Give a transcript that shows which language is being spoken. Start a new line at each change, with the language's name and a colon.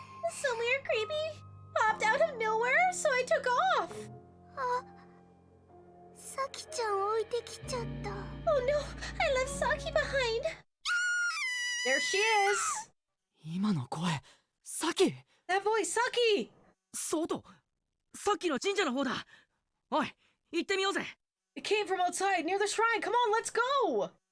English: Somewhere creepy popped out of nowhere, so I took off.
Japanese: あ、さきちゃん置いてきちゃった
English: Oh no, I left Saki behind. There she is.
Japanese: 今の声、サキ。
English: That voice, Saki.
Japanese: そうと、さっきの神社の方だ。おい、行ってみようぜ。
English: It came from outside near the shrine. Come on, let's go.